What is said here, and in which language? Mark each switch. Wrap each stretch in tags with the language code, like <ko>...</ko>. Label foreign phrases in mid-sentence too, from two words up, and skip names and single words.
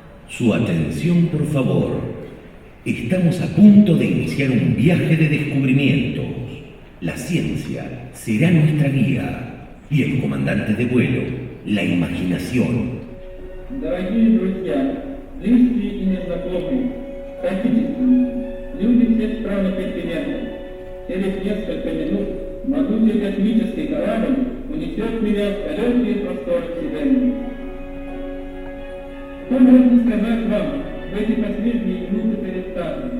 <es>Su atención, por favor. Estamos a punto de iniciar un viaje de descubrimientos. La ciencia será nuestra guía y el comandante de vuelo, la imaginación.</es> <ru>Дорогие друзья, близкие и незнакомые, соотечественники, люди всех стран и континентов, через несколько минут могучий космический корабль унесет меня в далекие просторы Вселенной. Что можно сказать вам в эти последние минуты перед стартом?</ru>